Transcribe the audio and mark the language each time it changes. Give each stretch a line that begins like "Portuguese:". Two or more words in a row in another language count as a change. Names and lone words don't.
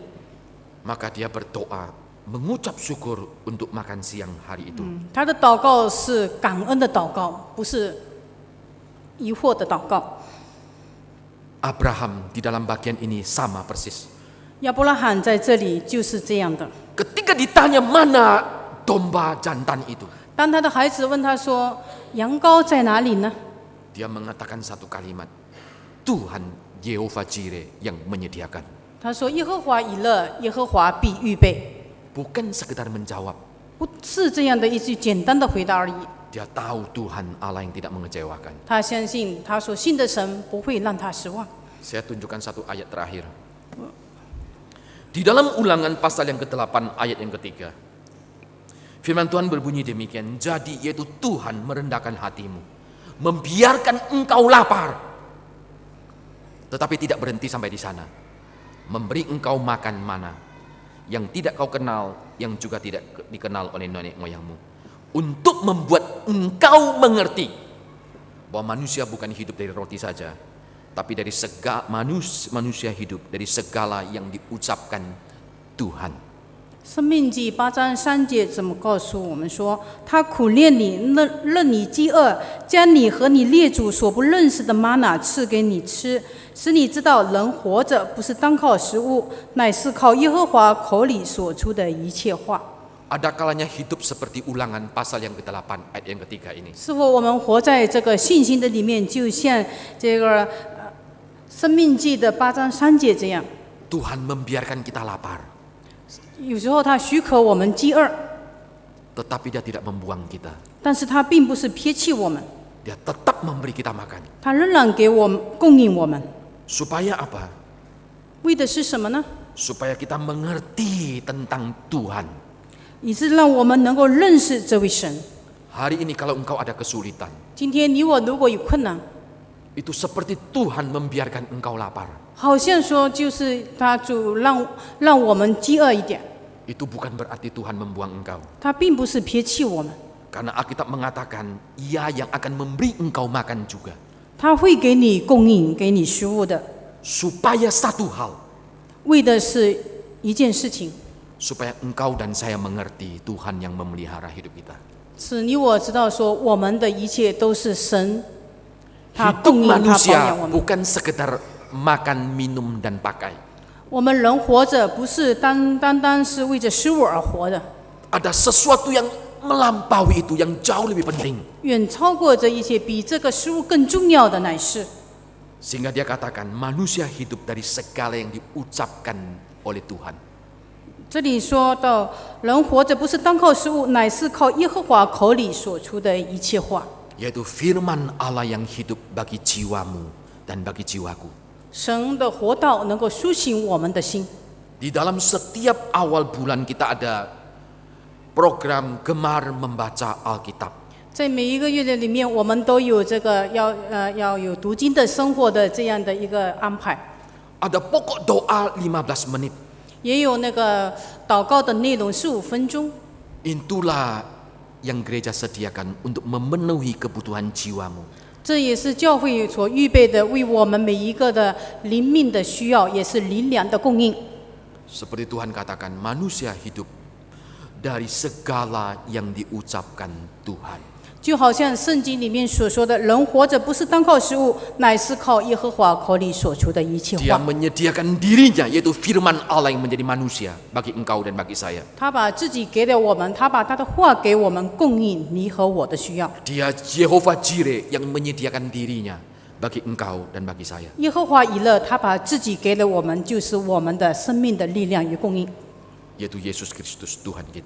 Indonesian: Maka dia berdoa, mengucap syukur untuk makan siang hari itu.
Chinese: 他的祷告是感恩的祷告，不是疑惑的祷告。
Indonesian: Abraham di dalam bagian ini sama persis.
Chinese: 亚伯拉罕在这里就是这样的。
Indonesian: Ketika ditanya mana domba jantan itu,
Chinese: 当他的孩子问他说：“羊羔在哪里呢？”
Indonesian: dia mengatakan satu kalimat, Tuhan Yehova Jireh yang menyediakan.
Chinese: 他说：“耶和华以勒，耶和华必预备。”
Indonesian: Bukan sekedar menjawab,
Chinese: 不是这样的一句简单的回答而已。
Indonesian: dia tahu Tuhan Allah yang tidak mengecewakan.
Chinese: 他相信他所信的神不会让他失望。
Indonesian: Saya tunjukkan satu ayat terakhir. Di dalam Ulangan pasal yang ke-8 ayat yang ketiga, firman Tuhan berbunyi demikian, jadi yaitu Tuhan merendahkan hatimu, membiarkan engkau lapar, tetapi tidak berhenti sampai di sana, memberi engkau makan mana yang tidak kau kenal, yang juga tidak dikenal oleh nenek moyangmu, untuk membuat engkau mengerti bahwa manusia bukan hidup dari roti saja, tapi dari segala manusia hidup dari segala yang diucapkan Tuhan.
Chinese: 生命记8章3节怎么告诉我们说，他苦练你，任你饥饿，将你和你列祖所不认识的玛纳赐给你吃，使你知道人活着不是单靠食物，乃是靠耶和华口里所出的一切话。
Indonesian: Ada kalanya hidup seperti Ulangan pasal yang ke-8 ayat yang ketiga ini.
Chinese: 是否我们活在这个信心的里面，就像这个生命记的8章3节这样？
Indonesian: Tuhan membiarkan kita lapar,
Chinese: 有时候他许可我们饥饿，
Indonesian: tetapi Dia tidak membuang kita.
Chinese: 但是他并不是撇弃我们，
Indonesian: Dia tetap memberi kita makan.
Chinese: 他仍然给我们供应我们，
Indonesian: Supaya apa?
Chinese: 为的是什么呢？
Indonesian: Supaya kita mengerti tentang Tuhan.
Chinese: 以致让我们能够认识这位神。
Indonesian: Hari ini kalau engkau ada kesulitan,
Chinese: 今天你我如果有困难，
Indonesian: itu seperti Tuhan membiarkan engkau lapar.
Chinese: 好像说就是他主让我们饥饿一点，
Indonesian: Itu bukan berarti Tuhan membuang engkau.
Chinese: 他并不是撇弃我们，
Indonesian: Karena Alkitab mengatakan, Ia yang akan memberi engkau makan juga.
Chinese: 他会给你供应，给你食物的，
Indonesian: Supaya satu hal,
Chinese: 为的是一件事情，
Indonesian: supaya engkau dan saya mengerti Tuhan yang memelihara hidup kita.
Chinese: 使你我知道说我们的一切都是神，他
Indonesian: Hidup
Chinese: 供应，他保
Indonesian: manusia
Chinese: 养我们。
Indonesian: bukan sekedar makan, minum, dan pakai.
Chinese: 我们人活着不是单单是为着食物而活的，
Indonesian: Ada sesuatu yang melampaui itu, yang jauh lebih penting.
Chinese: 远超过这一切，比这个食物更重要的乃是。
Indonesian: Sehingga dia katakan, manusia hidup dari segala yang diucapkan oleh Tuhan.
Chinese: 这里说到，人活着不是单靠食物，乃是靠耶和华口里所出的一切话。
Indonesian: Yaitu firman Allah yang hidup bagi jiwamu dan bagi jiwaku.
Chinese: 神的活道能够苏醒我们的心。
Indonesian: Di dalam setiap awal bulan kita ada program gemar membaca Alkitab.
Chinese: 在每一个月的里面，我们都有这个要有读经的生活的这样的一个安排，
Indonesian: Ada pokok doa 15 menit.
Chinese: 也有那个祷告的内容15分钟。
Indonesian: Itulah yang gereja sediakan untuk memenuhi kebutuhan jiwamu.
Chinese: 这也是教会所预备的，为我们每一个的灵命的需要，也是灵粮的供应。
Indonesian: Seperti Tuhan katakan, manusia hidup dari segala yang diucapkan Tuhan.
Chinese: 就好像圣经里面所说的，人活着不是单靠食物，乃是靠耶和华口里所出的一切
Indonesian: Dia
Chinese: 话。
Indonesian: menyediakan dirinya, yaitu firman Allah yang menjadi manusia bagi engkau dan bagi saya.
Chinese: 他把自己给了我们，他把他的话给我们，供应你和我的需要。
Indonesian: Dia Yehova Jireh yang menyediakan dirinya bagi engkau dan bagi saya.
Chinese: 耶和华以勒，他把自己给了我们，就是我们的生命的力量与供应，
Indonesian: Yaitu Yesus Kristus Tuhan kita.